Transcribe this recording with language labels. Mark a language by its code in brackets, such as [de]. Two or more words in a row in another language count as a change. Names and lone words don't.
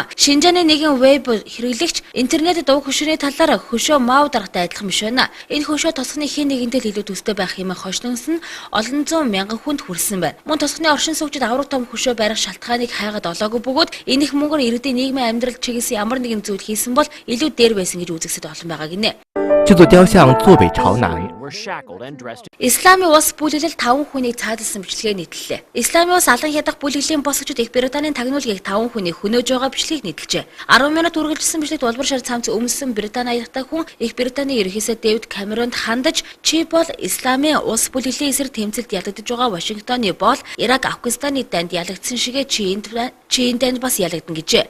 [mn] Шинжааны нэгэн веб хэрэглэгч интернетэд уг хөшөөний талаар хөшөө Мао даргатай адилхан биш байна. Энэ хөшөө тосгоны хэн нэгэндээ илүү төстэй байх юм хойшлонс нь олон зуун мянган хүнд хүрсэн байна. Мөн тосгоны оршин суугчид авраг том хөшөө барих шалтгааныг хайгаад олоогүй бөгөөд энэ их мөнгөөр иргэдийн нийгмийн амьдрал чигээс ямар нэгэн зүйл хийсэн бол илүү дээр байсан гэж үзэсэд олон байгаа гинэ. [zh] 制作雕像坐北朝南。 [mn] Исламын улс бүлэглэл 5 хүнийг цаадсан бичлэгээ нийтлэлээ. Исламын улс алан хядах бүлэглэлийн босгочид Их Британийн тагнуулгийг 5 хүнийг хөнөөж байгаа бичлэгийг нийтлжээ. 10 минут үргэлжилсэн бичлэгт улбар шар цамц өмссөн Британи аяттай хүн Их Британий ерөнхий сайд Дэвид Камеронд хандаж чи бол Исламын улс бүлэглэлийн эсрэг тэмцэлд ялагдж байгаа Вашингтоны бол Ирак, Афганистаны дайнд ялагдсан шигээ чи энэ дайнд бас ялагдана гэжээ.